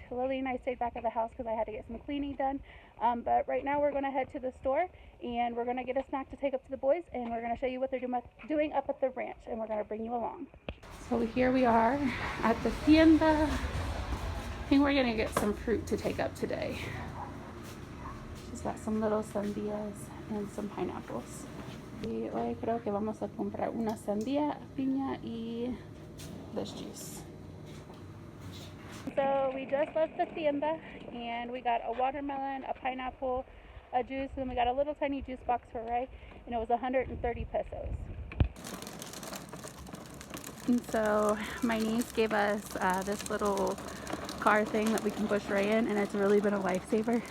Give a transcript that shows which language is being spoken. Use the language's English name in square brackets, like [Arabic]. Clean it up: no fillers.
[English] Lily and I stayed back at the house because I had to get some cleaning done. But right now we're going to head to the store and we're going to get a snack to take up to the boys, and we're going to show you what they're doing up at the ranch, and we're going to bring you along. So here we are at the tienda. I think we're going to get some fruit to take up today. She's got some little sandias and some pineapples. [Spanish] Y hoy creo que vamos a comprar una sandía, piña y [English] this juice. So we just left the tienda and we got a watermelon, a pineapple, a juice, and we got a little tiny juice box for Ray, and it was 130 pesos. And so my niece gave us this little car thing that we can push Ray in, and it's really been a lifesaver.